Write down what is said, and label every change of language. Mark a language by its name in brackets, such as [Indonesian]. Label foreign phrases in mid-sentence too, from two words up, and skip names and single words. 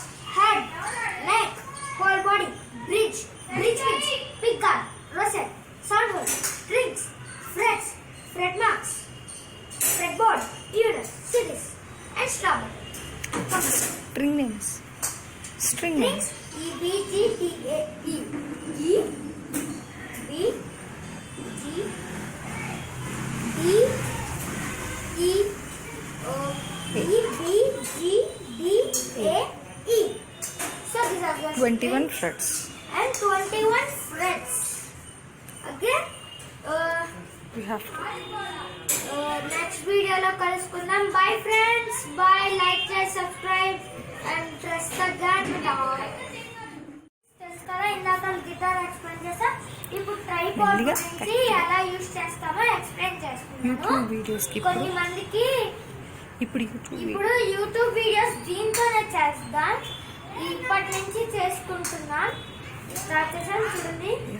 [English] Head, neck, whole body, bridge means picker, rosette, sound hole, strings, frets, fret marks, fretboard, tuners, series, and strum. String names. Strings E B G T A E E B G D E O E B G D A E. So these are the 21 frets. And 21 frets. Again, We have to. next video [Telugu] లో కలుసుకుందాం. [English] Bye friends. Bye. Like, share, subscribe, and press the bell. [Telugu] కదా ఇందాక [English] guitar explain [Telugu] చేసా. ఇప్పుడు ట్రైపాడ్ గురించి ఎలా యూస్ చేస్తామో ఎక్స్ప్లెయిన్ చేస్తున్నాను. కొన్ని మందికి ఇప్పుడు యూట్యూబ్ వీడియోస్ దీంతోనే చేద్దాం. ఇప్పటి నుంచి చేసుకుంటున్నాం. స్టార్ట్ చేసాం చూడండి.